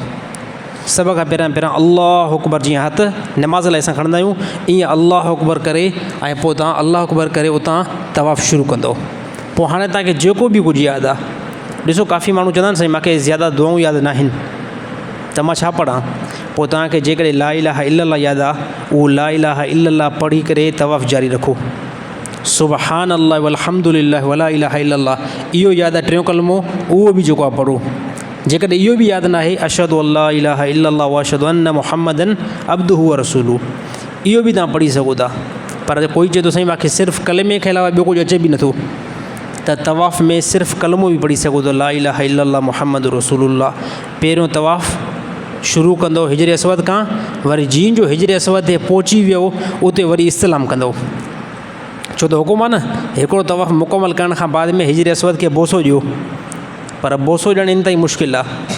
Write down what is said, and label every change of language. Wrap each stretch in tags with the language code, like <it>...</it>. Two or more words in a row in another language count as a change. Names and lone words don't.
<sd>सभ खां पहिरियां</sd> <ar>الله أكبر,</ar> <sd>जीअं हथु नमाज़ लाइ असां खणंदा आहियूं, ईअं</sd> <ar>الله أكبر</ar> <sd>करे ऐं पोइ तव्हां</sd> <ar>الله أكبر</ar> <sd>करे उतां तवाफ़ शुरू कंदो। पोइ हाणे तव्हांखे जेको बि कुझु यादि आहे, ॾिसो काफ़ी माण्हू चवंदा आहिनि साईं मूंखे ज़्यादा दुआऊं यादि न आहिनि, त मां छा पढ़ां? पोइ तव्हांखे जेकॾहिं</sd> <ar>لا إله إلا الله</ar> <sd>यादि आहे, उहो</sd> <ar>لا إله إلا الله</ar> <sd>पढ़ी करे तवाफ़ जारी रखो।</sd> <ar>سبحان الله والحمد لله ولا إله إلا الله,</ar> <sd>इहो यादि आहे टियों कलमो, उहो बि जेको आहे पढ़ो। जेकॾहिं इहो बि यादि न आहे,</sd> <ar>أشهد أن لا إله إلا الله وأشهد أن محمدا عبده ورسوله,</ar> <sd>इहो बि तव्हां पढ़ी सघो था। पर कोई चए थो साईं मूंखे सिर्फ़ु कलमे खे अलावा ॿियो कुझु अचे बि नथो, त तवाफ़ में सिर्फ़ु कलमो बि पढ़ी सघो था,</sd> <ar>لا إله إلا الله محمد رسول الله.</ar> <sd>पहिरियों तवाफ़ शुरू कंदो हिजर असवद खां, वरी जीअं जो हिजर असवद ते पहुची वियो उते वरी इस्तलाम कंदो। छो त हुकुम आहे न, हिकिड़ो तवाफ़ मुकमल करण खां बाद में हिजर असवद खे बोसो ॾियो, पर बोसो ॾियणु इंतिहाई मुश्किल आहे।</sd>